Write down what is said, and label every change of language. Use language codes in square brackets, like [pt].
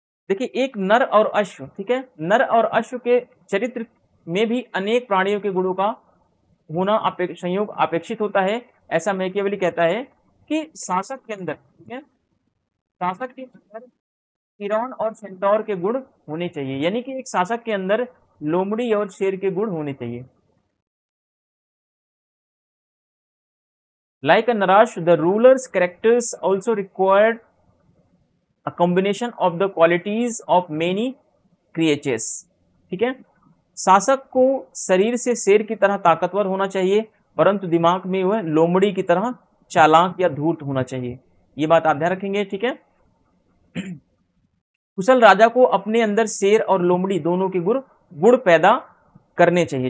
[hi] देखिए एक नर और अश्व, ठीक है, नर और अश्व के चरित्र में भी अनेक प्राणियों के गुणों का होना संयोग अपेक्षित होता है। ऐसा मैकियावेली कहता है कि शासक के अंदर, ठीक है, शासक के अंदर चिरोन और सेंटोर के गुण होने चाहिए, यानी कि एक शासक के अंदर लोमड़ी और शेर के गुण होने चाहिए। [en] Like a Narash, the ruler's characters also required a combination of the qualities of many creatures. [hi] ठीक है, शासक को शरीर से शेर की तरह ताकतवर होना चाहिए, परंतु दिमाग में वह लोमड़ी की तरह चालाक या धूर्त होना चाहिए। ये बात आप ध्यान रखेंगे। ठीक है, कुशल राजा को अपने अंदर शेर और लोमड़ी दोनों के गुण पैदा करने चाहिए।